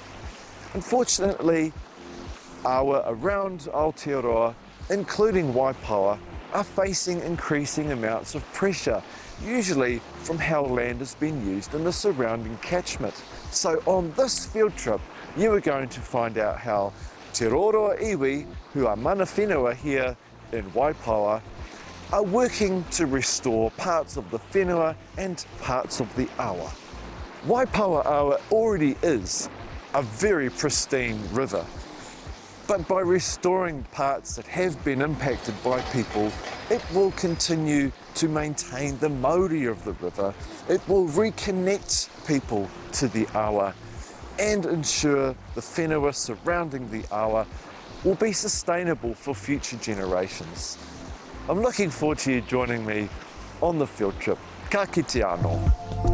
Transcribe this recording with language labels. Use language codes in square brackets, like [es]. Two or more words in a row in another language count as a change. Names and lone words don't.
[en] Unfortunately, awa around Aotearoa, including Waipoua, are facing increasing amounts of pressure, usually from how land has been used in the surrounding catchment. So on this field trip, you are going to find out how Te Roroa iwi, who are [mi] mana whenua [en] here in Waipoua, are working to restore parts of the whenua and parts of the awa. Waipoua Awa already is a very pristine river, but by restoring parts that have been impacted by people, it will continue to maintain the mauri of the river. It will reconnect people to the awa and ensure the whenua surrounding the awa will be sustainable for future generations. I'm looking forward to you joining me on the field trip. [mi] Ka kite anō.